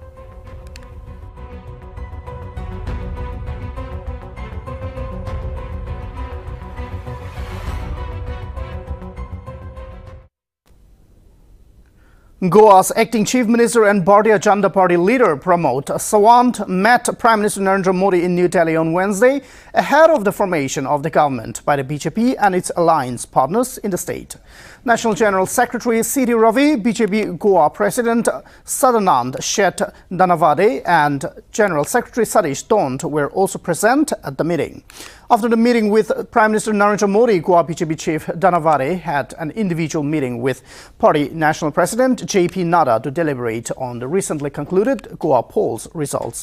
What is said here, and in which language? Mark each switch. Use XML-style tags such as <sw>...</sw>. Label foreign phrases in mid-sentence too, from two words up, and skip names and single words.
<en>Goa's acting Chief Minister and Bharatiya Janata Party leader Pramod Sawant met Prime Minister Narendra Modi in New Delhi on Wednesday ahead of the formation of the government by the BJP and its alliance partners in the state. National General Secretary C.D. Ravi, BJP Goa President Sadanand Shet Dhanavade and General Secretary Satish Tont were also present at the meeting. After the meeting with Prime Minister Narendra Modi, Goa BJP Chief Dhanavade had an individual meeting with Party National President J.P. Nadda to deliberate on the recently concluded Goa polls results.</en>